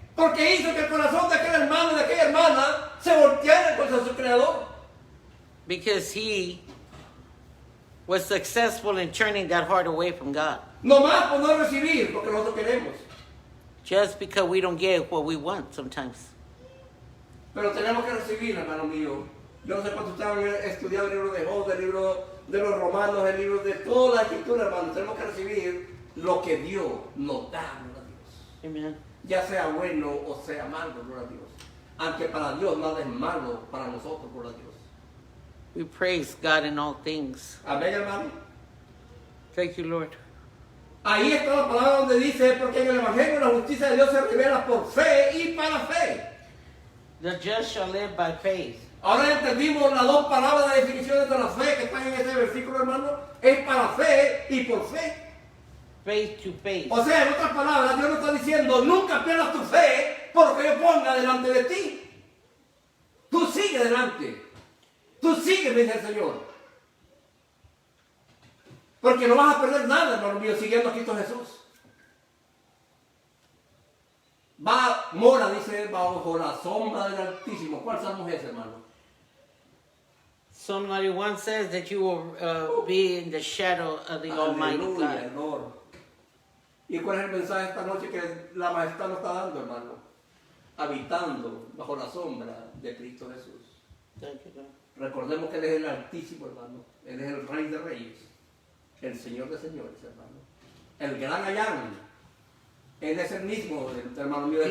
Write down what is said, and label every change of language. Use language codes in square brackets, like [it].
[es] Porque hizo que el corazón de aquel hermano y de aquella hermana se volteara contra su creador. [en] Because he was successful in turning that heart away from God. [es] No más por no recibir lo que nosotros queremos. [en] Just because we don't get what we want sometimes. [es] Pero tenemos que recibir, hermano mío. Yo no sé cuánto ustedes han estudiado el libro de Job, el libro de los romanos, el libro de toda la escritura, hermano. Tenemos que recibir lo que Dios nos da, gloria a Dios. [en] Amen. [es] Ya sea bueno o sea malo, gloria a Dios. Aunque para Dios nada es malo, para nosotros, gloria a Dios. [en] We praise God in all things. [es] Amén, hermano. [en] Thank you, Lord. [es] Ahí está la palabra donde dice, porque en el Evangelio la justicia de Dios se revela por fe y para fe. [en] The just shall live by faith. [es] Ahora entendimos las dos palabras de definiciones de la fe que están en ese versículo, hermano. Es para fe y por fe. [en] Faith to faith. [es] O sea, en otras palabras, Dios nos está diciendo, nunca pierdas tu fe por lo que yo ponga delante de ti. Tú sigue adelante. Tú sigue, me dice el Señor. Porque no vas a perder nada, hermano mío, siguiendo a Cristo Jesús. Mora, dice, bajo la sombra del Altísimo. ¿Cuál salmo es ese, hermano? [en] Psalm 91 says that you will be in the shadow of the Almighty [es] Aleluya, [en] God. Lord. [es] ¿Y cuál es el mensaje esta noche que la majestad nos está dando, hermano? Habitando bajo la sombra de Cristo Jesús. [en] Thank you, Lord. [es] Recordemos que Él es el Altísimo, hermano. Él es el Rey de Reyes. El Señor de Señores, hermano. El gran Ayán. Él es el mismo, hermano mío, del